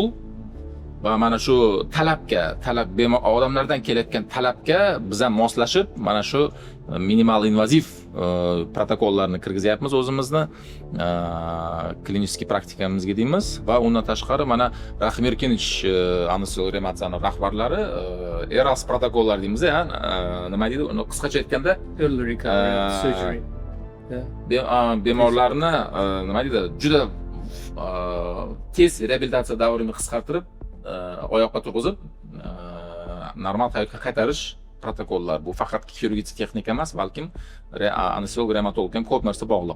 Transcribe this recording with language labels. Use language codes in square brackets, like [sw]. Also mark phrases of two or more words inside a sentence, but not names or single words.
[uz] Va mana shu odamlardan kelayotgan talabga biz ham moslashib, mana shu minimal invaziv protokollarni kirgizyapmiz o'zimizni klinik praktikamizga deymiz. Va undan tashqari mana Rahim Erkinovich anesteziolog reanimatsiyaning rahbarlari ERAS protokollar deymiz, nima deydi, uni qisqacha aytganda [en] early recovery surgery. [uz] Bemorlarni nima deydi, juda tez reabilitatsiya davrini qisqartirib oyoqqa turg'izib normal hayotga qaytarish protokollar. Bu faqat xirurgik texnika emas, balkim anesteziolog reanimatolog ham ko'p narsa bog'liq.